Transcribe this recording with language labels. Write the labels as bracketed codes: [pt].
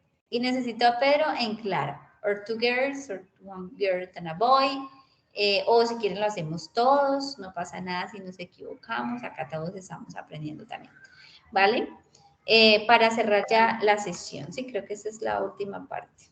[es] Y necesito a Pedro en Clara. [en] Or two girls, or one girl and a boy. [es] O si quieren lo hacemos todos. No pasa nada si nos equivocamos. Acá todos estamos aprendiendo también. ¿Vale? Para cerrar ya la sesión. Sí, creo que esa es la última parte.